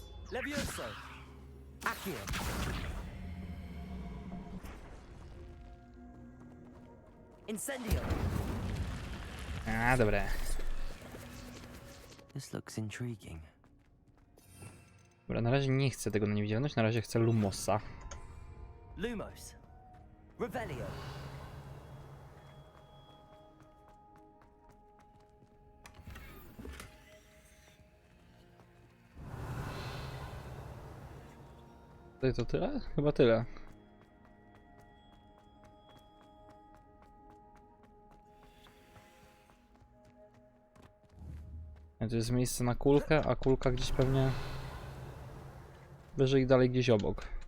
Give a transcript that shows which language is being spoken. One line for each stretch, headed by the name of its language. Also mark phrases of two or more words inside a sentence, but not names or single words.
Polish: Levioso. Accio. Incendio. A, dobre.
English: This looks intriguing.
Polish: Dobra, na razie nie chcę tego na niewidzialność, na razie chcę Lumosa. Lumos. Revelio. Tutaj to tyle? Chyba tyle. A tu jest miejsce na kulkę, a kulka gdzieś pewnie wyżej dalej gdzieś obok.